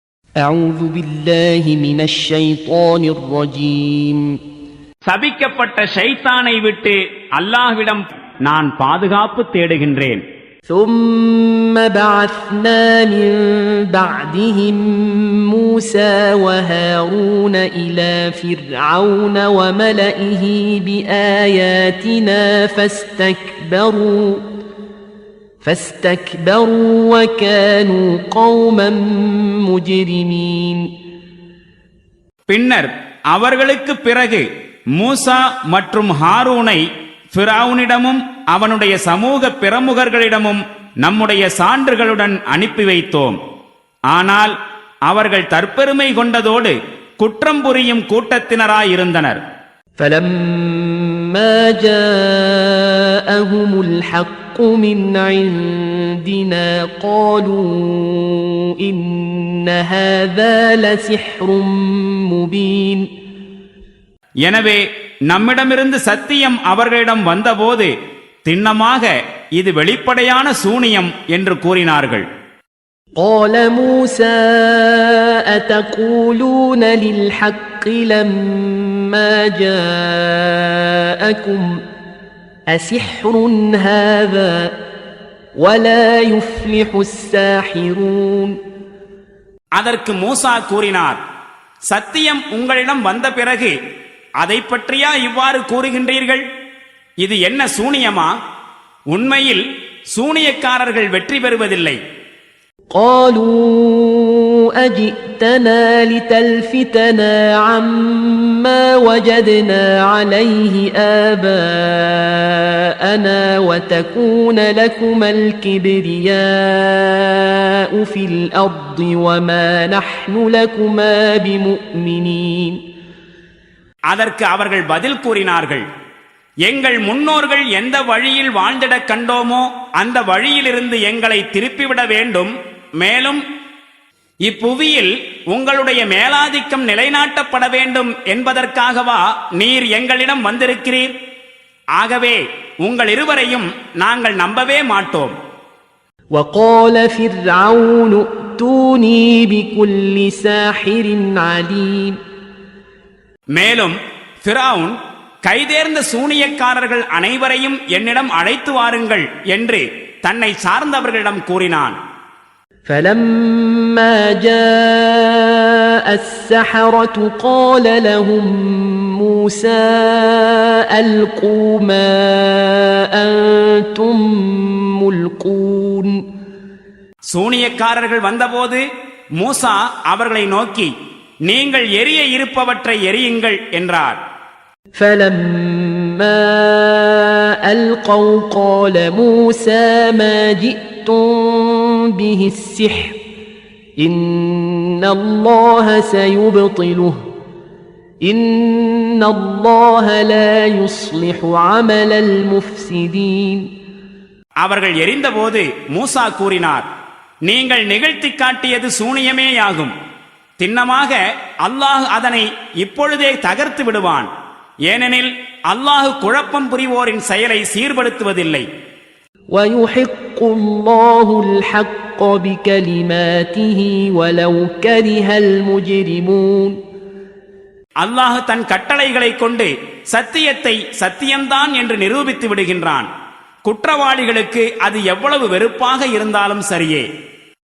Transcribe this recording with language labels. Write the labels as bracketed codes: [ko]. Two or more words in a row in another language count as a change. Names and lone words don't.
[ar] أعوذ بالله من الشيطان الرجيم. [ta] சபிக்கப்பட்ட ஷைத்தானை விட்டு அல்லாஹ்விடம் நான் பாதுகாப்பு தேடுகின்றேன். [ar] ثم بعثنا من بعدهم موسى وهارون إلى فرعون وملئه بآياتنا فاستكبروا وكانوا قوما مجرمين. [ta] பின்னர் அவர்களுக்கு பிறகு மூசா மற்றும் ஹாரூனை ஃபிரௌனிடமும் அவனுடைய சமூக பிரமுகர்களிடமும் நம்முடைய சான்றுகளுடன் அனுப்பி வைத்தோம். ஆனால் அவர்கள் தற்பெருமை கொண்டதோடு குற்றம் புரியும் கூட்டத்தினராயிருந்தனர். [ar] فَلَمَّا جَاءَهُمُ الْحَقُّ مِنْ عِنْدِنَا قَالُوا إِنَّ هَذَا لَسِحْرٌ مُبِينٌ. [ta] எனவே நம்மிடமிருந்து சத்தியம் அவர்களிடம் வந்தபோது திண்ணமாக இது வெளிப்படையான சூனியம் என்று கூறினார்கள். [ar] قال موسى أتقولون للحق لما جاءكم أسحر هذا ولا يفلح الساحرون. [ta] அதற்கு மூசா கூறினார், சத்தியம் உங்களிடம் வந்த பிறகு அதை பற்றியா இவ்வாறு கூறுகின்றீர்கள்? இது என்ன சூனியமா? உண்மையில் சூனியக்காரர்கள் வெற்றி பெறுவதில்லை. [ar] قالوا أجئتنا لتلفتنا عما وجدنا عليه آباءنا وتكون لكما الكبرياء في الأرض وما نحن لكما بمؤمنين. [ta] அதற்கு அவர்கள் பதில் கூறினார்கள், எங்கள் முன்னோர்கள் எந்த வழியில் வாழ்ந்திடக் கண்டோமோ அந்த வழியிலிருந்து எங்களை திருப்பிவிட வேண்டும். மேலும் இப்புவியில் உங்களுடைய மேலாதிக்கம் நிலைநாட்டப்பட வேண்டும் என்பதற்காகவா நீர் எங்களிடம் வந்திருக்கிறீர்? ஆகவே உங்கள் இருவரையும் நாங்கள் நம்பவே மாட்டோம். [ar] وقال فرعون ائتوني بكل ساحر عليم. [ta] மேலும் ஃபிரௌன் கைதேர்ந்த சூனியக்காரர்கள் அனைவரையும் என்னிடம் அழைத்து வாருங்கள் என்று தன்னை சார்ந்தவர்களிடம் கூறினான். [ar] فلما جاء السحرة قال لهم موسى ألقوا ما أنتم ملقون. [ta] சூனியக்காரர்கள் வந்தபோது மூசா அவர்களை நோக்கி, நீங்கள் எரிய இருப்பவற்றை எரியுங்கள் என்றார். [ar] فلما ألقوا قال موسى ما جئتم به السحر إن الله سيبطله إن الله لا يصلح عمل المفسدين. [ta] அவர்கள் எரிந்தபோது மூசா கூறினார், நீங்கள் நிகழ்த்தி காட்டியது சூனியமேயாகும். திண்ணமாக அல்லாஹ் அதனை இப்பொழுதே தகர்த்து விடுவான். ஏனெனில் அல்லாஹ் குழப்பம் புரிவோரின் செயலை சீர்படுத்துவதில்லை. [ar] وَيُحِقُّ اللَّهُ الْحَقَّ بِكَلِمَاتِهِ وَلَوْ كَرِهَ الْمُجْرِمُونَ. [ta] அல்லாஹ் தன் கட்டளைகளை கொண்டு சத்தியத்தை சத்தியம்தான் என்று நிரூபித்து விடுகின்றான். குற்றவாளிகளுக்கு அது எவ்வளவு வெறுப்பாக இருந்தாலும் சரியே.